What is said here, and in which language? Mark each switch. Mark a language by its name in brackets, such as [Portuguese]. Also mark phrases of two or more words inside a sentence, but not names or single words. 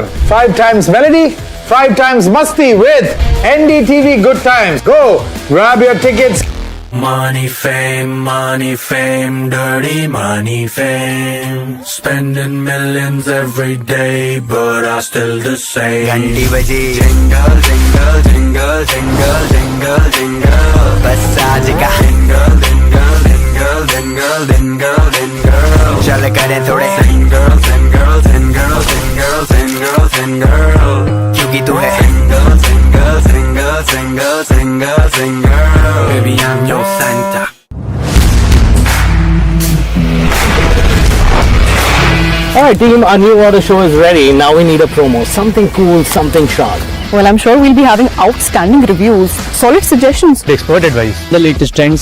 [English] 5 times melody, 5 times masti with NDTV Good Times. Go grab your tickets. Money, fame, dirty money, fame. Spending millions every day, but I still the same. [Hindi] घंटी बजी, [English] jingle, jingle, jingle, jingle, jingle, jingle. [Hindi] बस आज का [English] jingle, jingle, jingle, jingle, jingle, jingle. [Hindi] चल करें थोड़े [English] jingle, jingle, jingle, jingle, jingle, jingle. [Hindi] क्योंकि तू है [English] jingle, jingle, jingle, jingle, jingle, jingle. Baby, I'm your Santa. Alright team, our new water show is ready. Now we need a promo. Something cool, something sharp. Well, I'm sure we'll be having outstanding reviews, solid suggestions, Expert advice, the latest trends.